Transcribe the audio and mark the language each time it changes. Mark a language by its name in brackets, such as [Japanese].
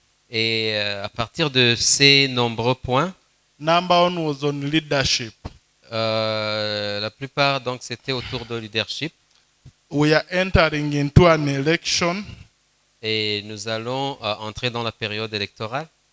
[French] Et à partir de ces nombreux points, [English] number one was on leadership. [French] la plupart donc c'était autour de leadership. [English] We are entering into an election, [French] Et nous allons entrer dans la période électorale.